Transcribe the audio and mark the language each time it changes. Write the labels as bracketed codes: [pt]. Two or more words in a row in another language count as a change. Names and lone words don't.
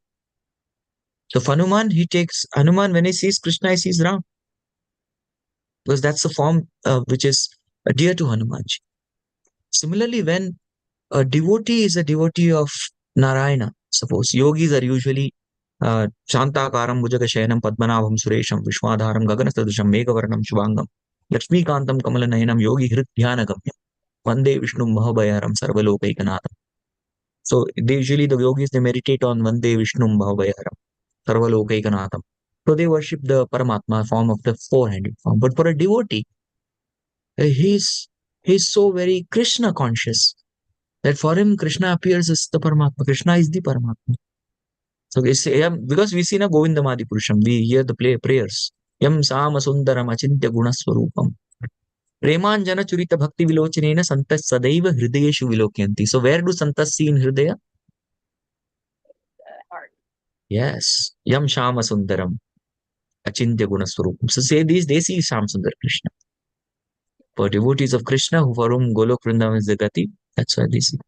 [en] So Hanuman, Hanuman, when he sees Krishna, he sees Ram. Because that's the form which is dear to Hanumanji. Similarly, when a devotee is a devotee of Narayana, suppose yogis are usually [sa] शान्ताकारं भुजगशयनं पद्मनाभं सुरेशं विश्वाधारं गगनसदृशं मेघवर्णं शुभाङ्गम् लक्ष्मीकान्तं कमलनयनं योगि हृद्ध्यानगम्यम् वन्दे विष्णुं भवभयहरं सर्वलोकैकनाथम्. [en] So usually the yogis, they meditate on [sa] वन्दे विष्णुं भवभयहरं सर्वलोकैकनाथम्. [en] So they worship the Paramatma form of the four-handed form. But for a devotee, he's so very Krishna conscious that for him Krishna appears as the Paramatma. Krishna is the Paramatma. So it's, because we see [sa] न गोविन्दमादि पुरुषं, [en] we hear the prayers. [sa] यं श्याम सुन्दरम् अचिन्त्य गुणस्वरूपम्। प्रेमाञ्जन च्छुरित भक्ति विलोचनेन सन्तः सदैव हृदयेषु विलोकयन्ति. [en] So where do Santas see in Hridaya? Heart. Yes. [sa] यं श्याम सुन्दरम् अचिन्त्य गुणस्वरूपम्. [en] So say these, they see Sham Sundar Krishna. For devotees of Krishna who for whom Golok Vrindavan is the Gati, that's why they see.